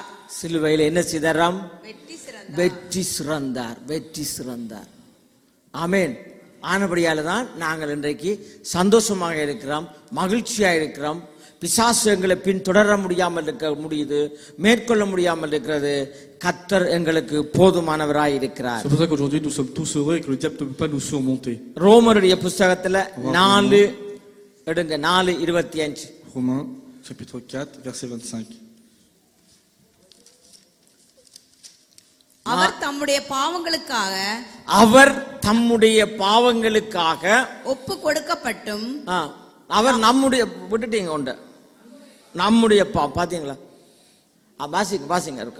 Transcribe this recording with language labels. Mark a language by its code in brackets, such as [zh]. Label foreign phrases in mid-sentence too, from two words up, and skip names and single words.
[ta] சிலுவையில என்ன செய்தாராம்? வெற்றி சிறந்தார். ஆமென். ஆனபடியால தான் நாங்கள் இன்றைக்கு சந்தோஷமாக இருக்கிறோம், மகிழ்ச்சியா இருக்கிறோம். பிசாசு எங்களை பின்தொடர முடியாமல் முடியுது, மேற்கொள்ள முடியாமல் இருக்கிறது. கர்த்தர் எங்களுக்கு போதுமானவராய் இருக்கிறார். [fr] C'est pour ça qu'aujourd'hui nous sommes tous heureux et que le diable ne peut pas nous surmonter. [ta] ரோமருடைய புத்தகத்துல 4:25. [fr] Romains chapitre 4 verset 25. [ta] அவர் தம்முடைய பாவங்களுக்காக ஒப்பு கொடுக்கப்பட்டும் அவர் நம்முடைய விட்டுட்டீங்க உண்ட நம்முடைய பாத்தீங்களா? வாசிங்க இருக்கா.